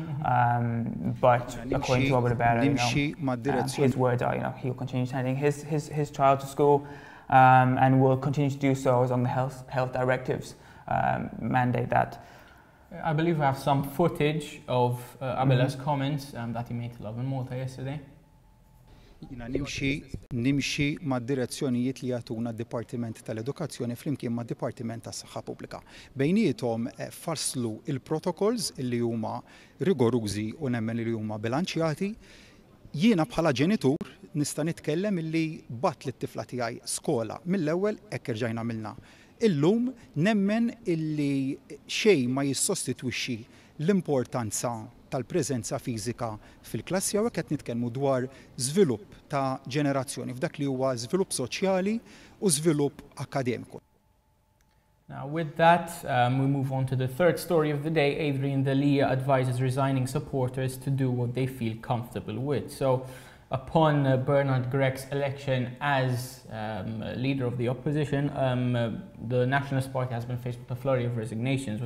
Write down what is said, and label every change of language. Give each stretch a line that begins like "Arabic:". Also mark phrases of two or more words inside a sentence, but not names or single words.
English: But according to Robert Abela, his words are, he'll continue sending his child to school and will continue to do so as long as the health directives mandate that. I believe we have some footage of Abela's comments that he made to Lovin Malta yesterday.
Maltese: Jina nimxi mad-direzzjonijiet li jagħtuna d-Dipartiment tal-Edukazzjoni flimkien mad-Dipartiment tas-Saħħa Pubblika. Bejniethom fasslu il-protokolls li huma rigorużi u nemmen li huma bilanċjati. Jiena bħala ġenitur nista' nitkellem illi batt lit-tifla tiegħi skola mill-ewwel hekk irġajna għamilna. Illum nemmen illi xejn ma jissostitwixxi l-importanza tal-preżenza fiżika fil-klassi u qed nitkellmu dwar żvilupp ta' ġenerazzjoni f'dak li huwa żvilupp soċjali u żvilupp akademiku.
English: Now with that, we move on to the third story of the day. Adrian Delia advises resigning supporters to do what they feel comfortable with. So upon Bernard Gregg's election as leader of the opposition, the Nationalist Party has been faced with a flurry of resignations.